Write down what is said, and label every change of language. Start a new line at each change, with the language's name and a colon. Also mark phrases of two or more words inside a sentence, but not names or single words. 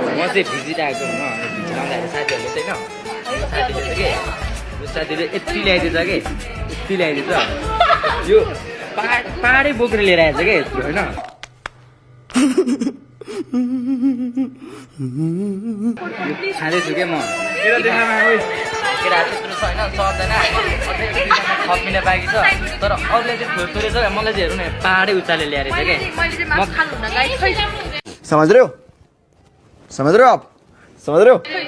Nepali: चाहिँ भिजिट आएको भिजिट आउँदाखेरि साथीहरूले चाहिँ होइन साथीले यति ल्याइदिएछ कि यति ल्याइदिएछ यो पाहाडै बोकेर लिएर आएछ क्या यत्रो होइन खाँदैछु क्या म केटाहरू त्यत्रो छ होइन सर्दैन थपिन बाँकी छ तर अरूले चाहिँ थोरै छ मलाई चाहिँ हेर्नु न पाहाडै उचाले ल्याएर क्या
Hindi: समझ रहे हो आप समझ रहे हो